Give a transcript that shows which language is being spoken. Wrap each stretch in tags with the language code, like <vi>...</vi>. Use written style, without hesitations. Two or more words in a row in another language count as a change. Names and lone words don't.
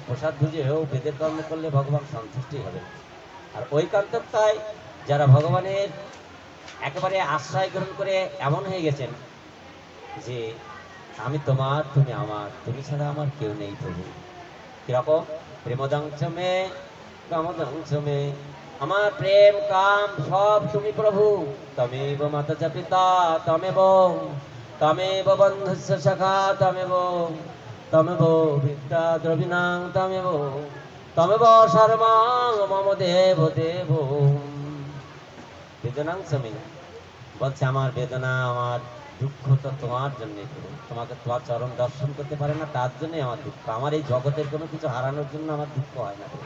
<bn>প্রসাদ বুঝে হোক বেদের কর্ম করলে ভগবান সন্তুষ্টি হবে। আর ওই কান্তকতায় যারা ভগবানের একেবারে আশ্রয় গ্রহণ করে এমন হয়ে গেছেন যে আমি তোমার, তুমি আমার, তুমি ছাড়া আমার কেউ নেই প্রভু। কিরকম?</bn> <sa>প্রেমদংশমে কামদংশমে,</sa> <bn>আমার প্রেম কাম সব তুমি প্রভু।</bn> <sa>তমেব মাতা পিতা তমেব, তমেব বন্ধুস্য সখা তমেব, তমেব বিদ্যা দ্রবিণাং তমেব, তমেব সর্বাং মম দেব দেব।</sa> <bn>বেদনাংশমে বলছে আমার বেদনা, আমার দুঃখ তো তোমার জন্যই প্রভু। তোমাকে তোমার চরণ দর্শন করতে পারে না, তার জন্যই আমার দুঃখ। আমার এই জগতের কোনো কিছু হারানোর জন্য আমার দুঃখ হয় না প্রভু।</bn>